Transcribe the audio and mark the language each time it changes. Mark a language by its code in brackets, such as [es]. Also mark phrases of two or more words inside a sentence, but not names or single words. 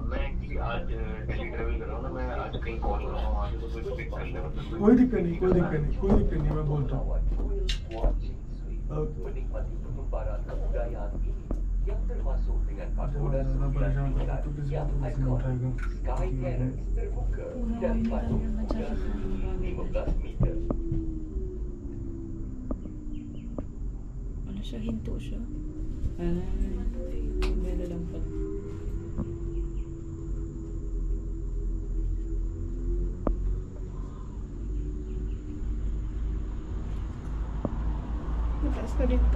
[hi] मैं आज दिल्ली ट्रेवल कर रहा हूँ ना मैं आज कहीं कॉल कर रहा हूँ वहाँ से तो कोई पिक कर ले मतलब कोई दिक्कत नहीं मैं बोलता हूँ ज़्यादा परेशान करता तो किसी बात को नहीं उठाएगा [tl] Ano siya? Hinto siya? Bela lang pala. Mataas na dito.